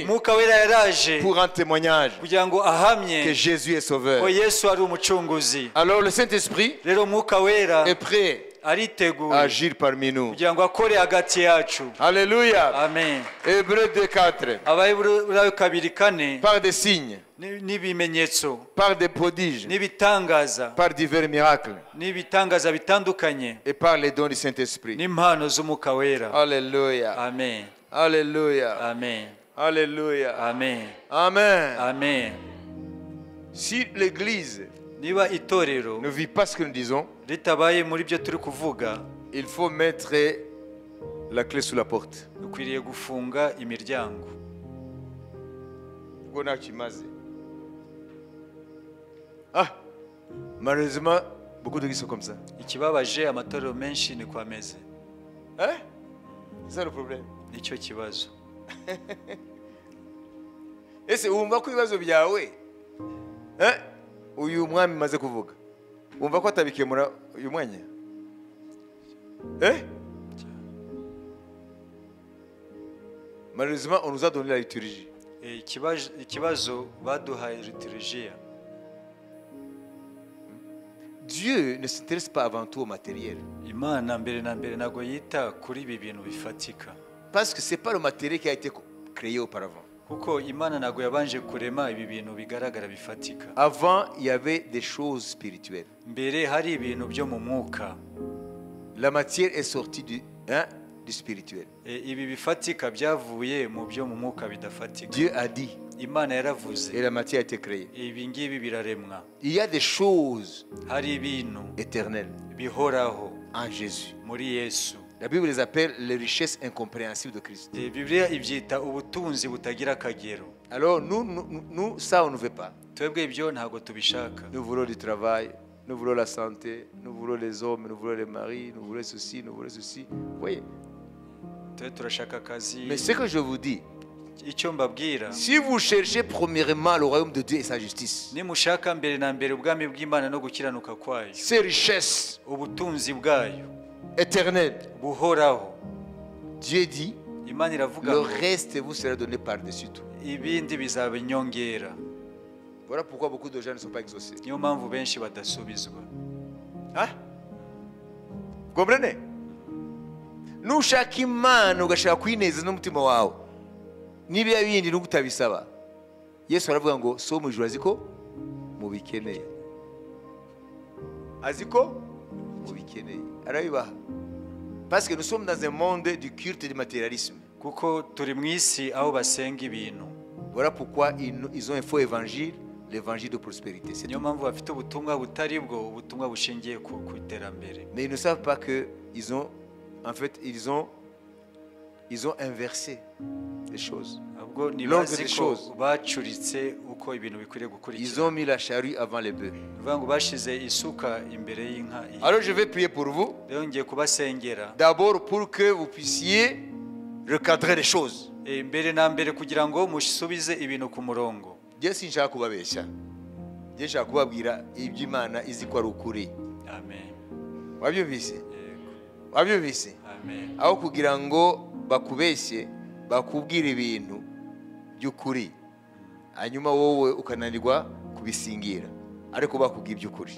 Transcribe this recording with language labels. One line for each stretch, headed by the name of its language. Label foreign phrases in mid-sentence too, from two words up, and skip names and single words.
Kinyarwanda: Mwuka wera yaraje
French: pour rendre témoignage
Kinyarwanda: kugira ngo
French: que
Kinyarwanda: ahamye
French: Jésus est sauveur.
Kinyarwanda: ko Yesu ari umucunguzi.
French: Alors le Saint-Esprit
Kinyarwanda: Rero Mwuka wera
French: est prêt à
Kinyarwanda: ariteguye
French: agir parmi nous.
Kinyarwanda: kugira ngo akore hagati yacu.
French: Alléluia. Amen. Hébreux 2:4.
Kinyarwanda: Abayiburayo 2:4
French: Par des signes,
Kinyarwanda: n'ibimenyetso
French: par des prodiges,
Kinyarwanda: n'ibitangaza
French: par divers miracles
Kinyarwanda: n'ibitangaza bitandukanye
French: et par les dons du Saint-Esprit.
Kinyarwanda: n'impano z'Umwuka wera.
French: Alléluia. Amen. Alléluia. Amen. Alléluia. Amen. Amen. Amen. Si l'Église
Kinyarwanda: Niba itorero
French: ne vit pas ce que nous disons,
Kinyarwanda: ritabaye muri byo turi kuvuga,
French: il faut mettre la clé sous la porte.
Kinyarwanda: dukwiriye gufunga imiryango. Ngo nta kimaze.
French: Ah, malheureusement, beaucoup d'églises sont comme ça.
Kinyarwanda: Ikibabaje amatorero menshi ni ko ameze.
French: Hein? C'est ça le problème.
Kinyarwanda: Nicyo kibazo. Ese wumva ko ibibazo byawe uyu mwami maze kuvuga wumva ko atabikemura uyu mwanya?
French: Malheureusement, on nous a donné la liturgie.
Kinyarwanda: Ikibazo baduhaye liturgia.
French: Dieu ne s'intéresse pas avant tout au matériel.
Kinyarwanda: Imana mbere na mbere nago yita kuri ibi bintu bifatika.
French: Parce que c'est pas le matériel qui a été créé auparavant.
Kinyarwanda: Kuko Imana nago yabanje kurema ibi bintu bigaragara bifatika.
French: Avant, il y avait des choses spirituelles.
Kinyarwanda: Mbere hari ibintu byo mu mwuka.
French: La matière est sortie du spirituel.
Kinyarwanda: Ibi bifatika byavuye mu byo mu mwuka bidafatika.
French: Dieu a dit.
Kinyarwanda: Imana yaravuze.
French: Et la matière a été créée.
Kinyarwanda: Ibi ngibi biraremwa.
French: Il y a des choses
Kinyarwanda: hari ibintu
French: éternelles
Kinyarwanda: bihoraho
French: en Jésus.
Kinyarwanda: Muri Yesu.
French: La Bible les appelle les richesses incompréhensibles de Christ.
Kinyarwanda: Biblia ibyita ubutunzi butagira akagero.
French: Alors nous ça on ne veut pas.
Kinyarwanda: Twebwe ibyo ntago tubishaka.
French: Nous voulons du travail, nous voulons la santé, nous voulons les hommes, nous voulons les maris, nous voulons ceci, nous voulons ceci. Vous voyez?
Kinyarwanda: Turashaka akazi.
French: Mais ce que je vous dis,
Kinyarwanda: icyo mbabwira,
French: si vous cherchez premièrement le royaume de Dieu et sa justice,
Kinyarwanda: nimushaka mbere na mbere ubwami bw'Imana no gukiranuka kwayo,
French: ces richesses
Kinyarwanda: ubutunzi bwayo
French: éternelles,
Kinyarwanda: buhoraho,
French: Dieu dit,
Kinyarwanda: Imana iravuga
French: le
Kinyarwanda: ngo
French: reste vous sera donné par-dessus tout.
Kinyarwanda: ibindi bizaba inyongera.
French: Voilà pourquoi beaucoup de gens ne sont pas exaucés.
Kinyarwanda: Niyo mpamvu benshi badasubizwa.
French: Hein? Vous comprenez?
Kinyarwanda: Nushaka Imana ugashaka kwineza n'umutima wawe, niba bindi n'ugutabisaba, Yesu aravuga ngo so mu ijuru aziko mubikeneye. Aziko mubikeneye. Arabibaha.
French: Parce que nous sommes dans un monde du culte et du matérialisme.
Kinyarwanda: Kuko turi mu isi aho basenga ibintu.
French: Voilà pourquoi ils ont un faux évangile, l'évangile de prospérité.
Kinyarwanda: Niyo mpamvu bafite ubutumwa butari bwo, ubutumwa bushingiye ku iterambere.
French: Mais ils ne savent pas que ils ont inversé les choses. L'ordre des choses.
Kinyarwanda: Bacuritse uko ibintu bikwiriye gukurikira.
French: Ils ont mis la charrue avant les bœufs.
Kinyarwanda: Ngo bashize isuka imbere y'inka.
French: Alors je vais prier pour vous.
Kinyarwanda: Rero ngiye kubasengera.
French: D'abord pour que vous puissiez recadrer les choses.
Kinyarwanda: Mbere na mbere kugira ngo musubize ibintu ku murongo. Dieu sinshaka kubabeshya. Dieu nshaka kubabwira iby'Imana izi ko ari ukuri. Amen. Wabyumvise? Wabyumvise? Amen. Aho kugira ngo bakubeshye bakubwira ibintu by'ukuri, hanyuma wowe ukananirwa kubisingira, ariko bakubwira iby'ukuri.